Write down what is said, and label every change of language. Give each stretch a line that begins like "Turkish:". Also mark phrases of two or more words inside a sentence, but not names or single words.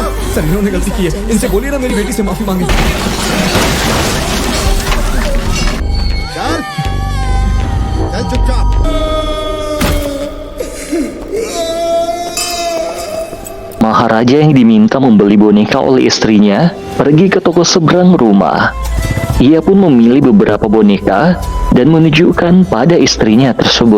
Hindi: सर इन्होंने गलती की है, इनसे बोलिए ना मेरी बेटी से माफी मांगे। चल चल चुपचाप।
Indonesian: Maharaja yang diminta membeli boneka oleh istrinya pergi ke toko seberang rumah. Ia pun memilih beberapa boneka dan menunjukkan pada istrinya tersebut.